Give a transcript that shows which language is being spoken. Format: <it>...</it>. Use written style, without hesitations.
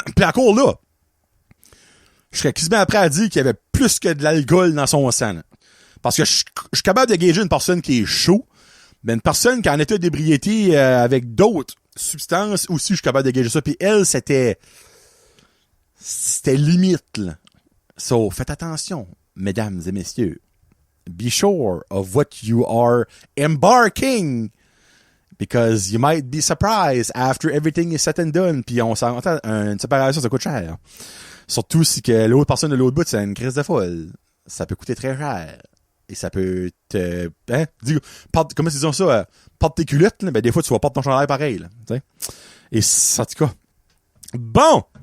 <fr>Puis encore là, je serais quasiment après à dire qu'il y avait plus que de l'alcool dans son sang, là. Parce que je suis capable de gager une personne qui est chaud, mais une personne qui est en état d'ébriété avec d'autres substances aussi, je suis capable de gager ça. Puis elle, c'était limite, là. So, faites attention, mesdames et messieurs.</fr> <en>Be sure of what you are embarking. Because you might be surprised after everything is said and done.</en> <fr>Puis on s'entend, une séparation, ça coûte cher. Surtout si que l'autre personne de l'autre bout, c'est une crise de folle. Ça peut coûter très cher. Et ça peut te... Hein? Comment ils disent ça? Porte tes culottes, là, ben des fois, tu vas porter ton chandail pareil. Là, t'sais? Et en tout cas... Bon!</fr>